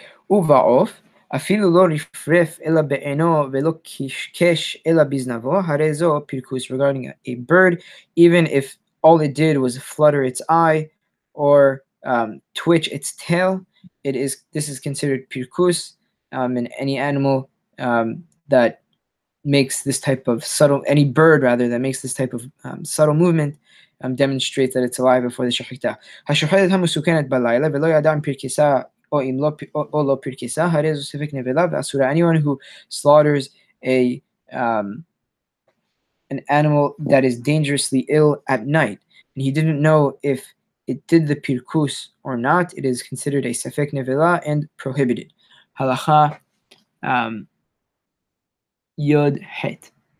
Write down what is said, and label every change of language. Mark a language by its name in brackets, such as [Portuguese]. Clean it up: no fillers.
[Hebrew] Uva'of, אפילו לא רפרף אלא בעינו ולא קשקש אלא בזנבו, הרי זו פרכוס. [English] Regarding a bird, even if all it did was flutter its eye or twitch its tail, this is considered pirkus, and any animal that makes this type of any bird rather that makes this type of subtle movement demonstrates that it's alive before the shechita. [Hebrew] השוחטת המסוכנת בלילה ולא ידע אם פרכסה או לא פרכסה, הרי זו ספק נבלה ואסורה. [English] Anyone who slaughters an animal that is dangerously ill at night, and he didn't know if it did the pirkus or not, it is considered a sefek nevela and prohibited. Halacha yod het.